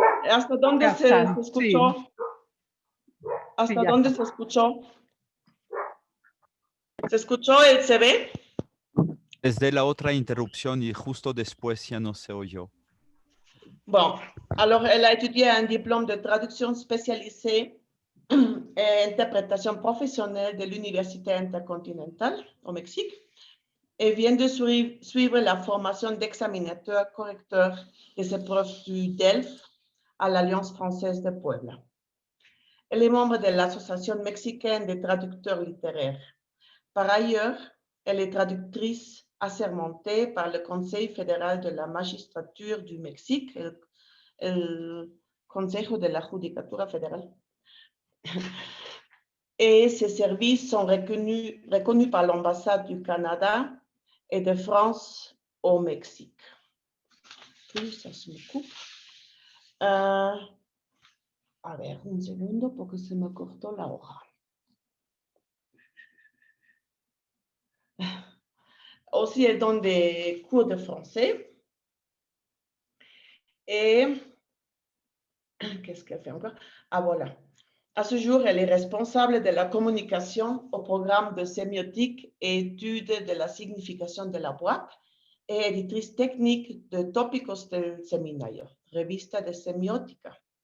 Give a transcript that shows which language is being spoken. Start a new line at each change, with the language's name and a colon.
Spanish: ¿Hasta dónde se escuchó? Sí. ¿Hasta Sí, dónde está. se escuchó? ¿Se escuchó el CV? Desde la otra interrupción y justo después ya no se oyó.
French: Bon, alors elle a étudié un diplôme de traduction spécialisée et interprétation professionnelle de l'Université intercontinentale au Mexique et vient de suivre la formation d'examinateur-correcteur des épreuves du DELF à l'Alliance française de Puebla. Elle est membre de l'Association mexicaine des traducteurs littéraires. Par ailleurs, elle est traductrice assermentée par le Conseil fédéral de la magistrature du Mexique, el Consejo de la Judicatura Federal. Et ses services sont reconnus par l'ambassade du Canada et de France au Mexique. Puis, ça se me coupe.
Spanish: A ver, un segundo porque se me cortó la hoja.
French: Aussi, elle donne des cours de français. Et qu'est-ce qu'elle fait encore? Ah, voilà. À ce jour, elle est responsable de la communication au programme de sémiotique et étude de la signification de la boîte et éditrice technique de Tópicos del Seminario, revista de sémiotica.